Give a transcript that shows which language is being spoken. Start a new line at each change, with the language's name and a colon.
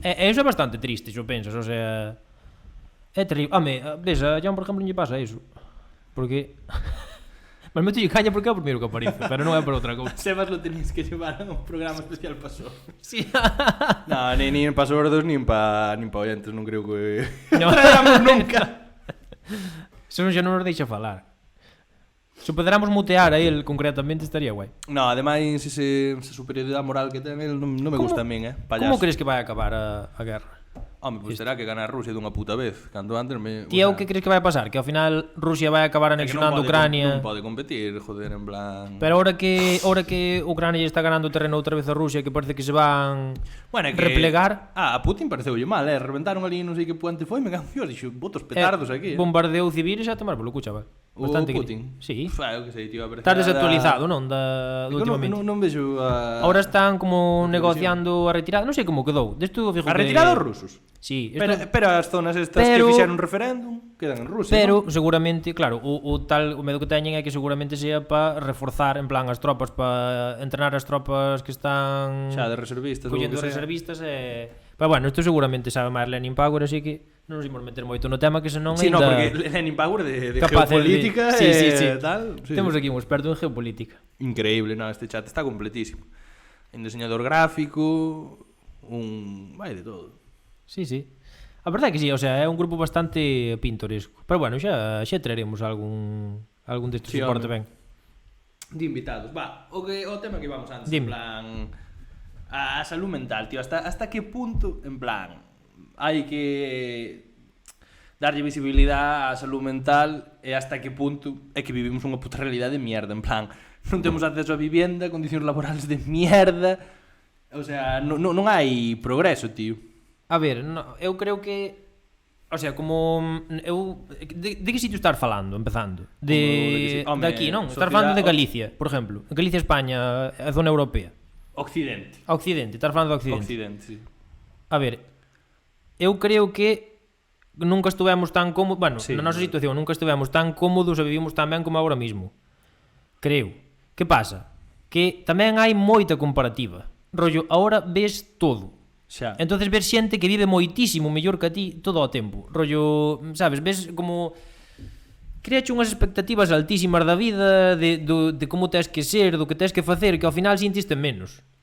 Galician: E iso é bastante triste, xo pensas, o sea, é terrible. Home, ves, a John, por exemplo, non lle pasa iso, porque... Mas meto caña porque é o primeiro que aparece, pero non é por outra cousa.
Spanish: Sebas lo tenéis que llevar a un programa especial para sordos.
Galician: Sí. No, nin para sordos, nin para oyentes, non creo que traigamos nunca. Eso non xa non nos deixa falar. Se poderamos mutear a él concretamente estaría guai. No, ademais esa superioridade moral que ten él non me gusta a min, payaso. Como crees que vai acabar a guerra? Home, pois será que gana Rusia dunha puta vez. Canto antes Ti é o que crees que vai pasar? Que ao final Rusia vai acabar anexionando Ucrania. Non pode competir, joder, en plan... Pero ahora que Ucrania está ganando terreno outra vez a Rusia, que parece que se van replegar... A Putin pareceulle mal, reventaron ali non sei que puente foi, me canció, dixo, botos petardos aquí. Bombardeo civil e xa tomar polo cucha, vai. Bastante Putin? Sí. Eu que sei, tío, estás desactualizado, non? Do últimamente. Non vexo a... Ahora están como negociando a retirada, non sei como quedou. A retirada dos rusos? Sí. Pero as zonas estas que fixeron un referéndum quedan en Rusia. Pero seguramente, claro, o medo que teñen é que seguramente sea para reforzar, en plan, as tropas, para entrenar as tropas que están... Xa, de reservistas. Collendo reservistas e... Pero bueno, isto seguramente sabe máis Lenin Power, así que non nos imos meter moito no tema, que senón sí, no, porque Lenin Power de geopolítica e tal. Temos aquí un experto en geopolítica. Increíble, no, este chat está completísimo. Un diseñador gráfico, vai de todo. Sí. A verdade é que sí, o sea, é un grupo bastante pintoresco. Pero bueno, xa traeremos algún destes que porte ben. De invitados. O tema que íbamos antes, Dime. En plan... A salud mental, tío, hasta que punto, en plan, hai que darlle visibilidade á salud mental e hasta que punto é que vivimos unha puta realidade de mierda, en plan, non temos acceso a vivenda, condicións laborales de mierda, o sea, non hai progreso, tío. A ver, eu creo que, o sea, como de que sitio estás falando, empezando? De aquí, non? Estás falando de Galicia, por exemplo. En Galicia, España, a zona europea. Occidente. Occidente, estás falando de Occidente. Occidente, sí. A ver, eu creo que nunca estivemos tan cómodos, bueno, sí, na nosa situación nunca estivemos tan cómodos e vivimos tan ben como agora mismo. Creo. Que pasa? Que tamén hai moita comparativa. Rollo, ahora ves todo. Xa. Entonces ves xente que vive moitísimo mellor que a ti todo o tempo. Rollo, sabes, ves como créache unhas expectativas altísimas da vida, de como tens que ser, do que tens que facer, que ao final sintiste menos.